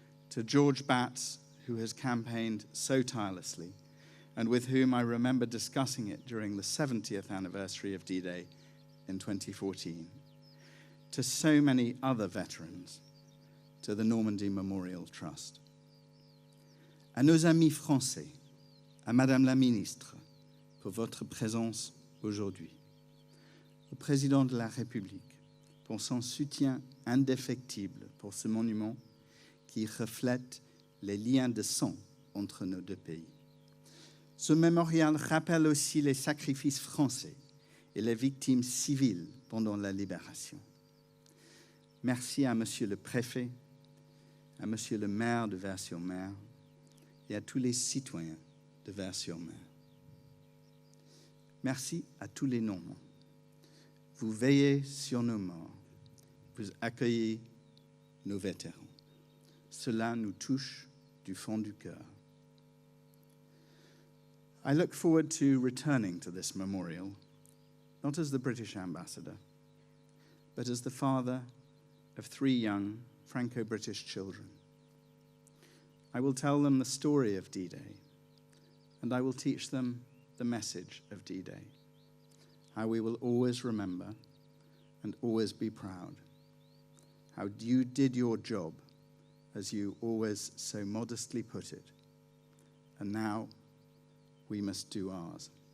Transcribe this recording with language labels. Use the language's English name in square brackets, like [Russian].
[English] To George Batts, who has campaigned so tirelessly, and with whom I remember discussing it during the 70th anniversary of D-Day in 2014. To so many other veterans, to the Normandy Memorial Trust. [French] À nos amis français, à Madame la Ministre, pour votre présence aujourd'hui. Au Président de la République, pour son soutien indéfectible pour ce monument qui reflète les liens de sang entre nos deux pays. Ce mémorial rappelle aussi les sacrifices français et les victimes civiles pendant la libération. Merci à Monsieur le Préfet, à Monsieur le maire de Vers-sur-Mer et à tous les citoyens de Vers-sur-Mer. Merci à tous les Normands. Vous veillez sur nos morts, vous accueillez nos vétérans. Cela nous touche du fond du cœur. [English] I look forward to returning to this memorial, not as the British ambassador, but as the father of 3 young Franco-British children. I will tell them the story of D-Day, and I will teach them the message of D-Day, how we will always remember and always be proud, how you did your job, as you always so modestly put it, and now we must do ours.